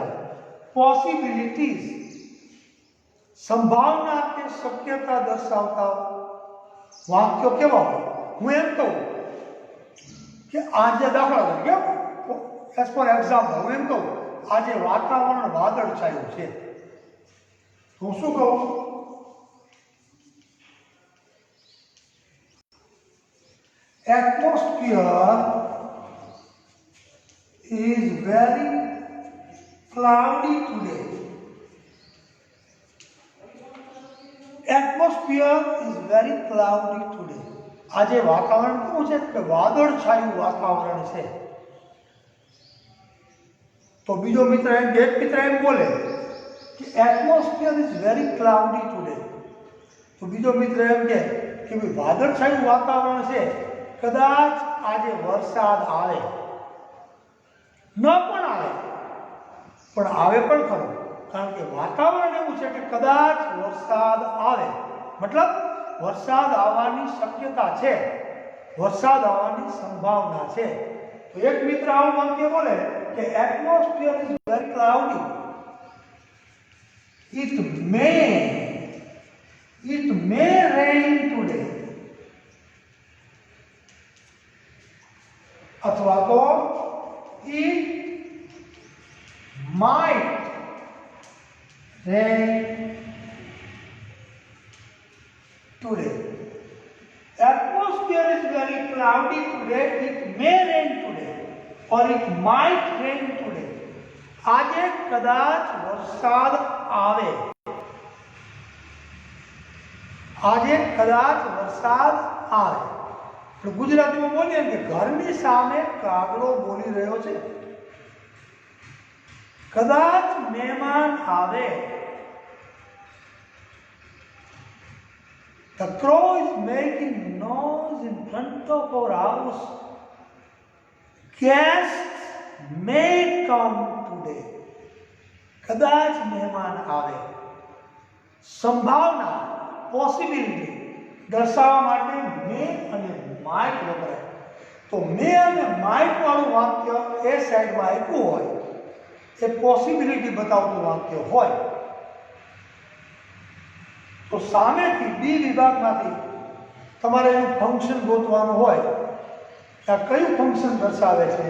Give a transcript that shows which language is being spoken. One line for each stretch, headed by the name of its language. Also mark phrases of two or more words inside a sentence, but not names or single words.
Gujarati: આ પોસિબિલિટીઝ સંભાવના કે શક્યતા દર્શાવતા વાક્યો કેવા હોય? હું એમ કહું કે આજે દાખલા તરીકે,
English: as for example,
Gujarati: હું એમ કહું આજે વાતાવરણ વાદળ છાયું છે, હું શું કહું?
English: Atmosphere is very cloudy today. Atmosphere is very cloudy today.
Gujarati: આજે વાતાવરણ કેવું છે? કે વાદળ છાયું વાતાવરણ છે. તો બીજો મિત્ર એમ કે, એક મિત્ર એમ બોલે કે
English: atmosphere is very cloudy today.
Gujarati: તો બીજો મિત્ર એમ કે ભાઈ વાદળ છાયું વાતાવરણ છે, કદાચ આજે વરસાદ આવે. ન પણ આવે, પણ આવે પણ ખરો, કારણ કે વાતાવરણ એવું છે કે કદાચ વરસાદ આવે, મતલબ વરસાદ આવવાની શક્યતા છે, વરસાદ આવવાની સંભાવના છે. તો એક મિત્ર આવું વાક્ય બોલે કે
English: atmosphere is very cloudy, it may rain today.
Gujarati: અથવા તો
English: it might rain today. Atmosphere is very cloudy today. It may rain today or it might rain today.
Gujarati: આજે કદાચ વરસાદ આવે. આજે કદાચ વરસાદ આવે. તો ગુજરાતીમાં બોલીએ કે ઘરની સામે કાગડો બોલી રહ્યો છે. કદાચ મહેમાન આવે.
English: The crow is making noise in front of our house. Guests may come today.
Gujarati: કદાચ મહેમાન આવે. સંભાવના, પોસિબિલિટી દર્શાવવા માટે મે અને માઇટ વપરાય. તો મે અને માઇટ વાળું વાક્ય એ સાઈડમાં આપ્યું હોય, એ પોસિબિલિટી બતાવતું વાક્ય હોય, તો સામેથી બી વિભાગમાંથી તમારે એનું ફંક્શન ગોતવાનું હોય કે આ કયું ફંક્શન દર્શાવે છે.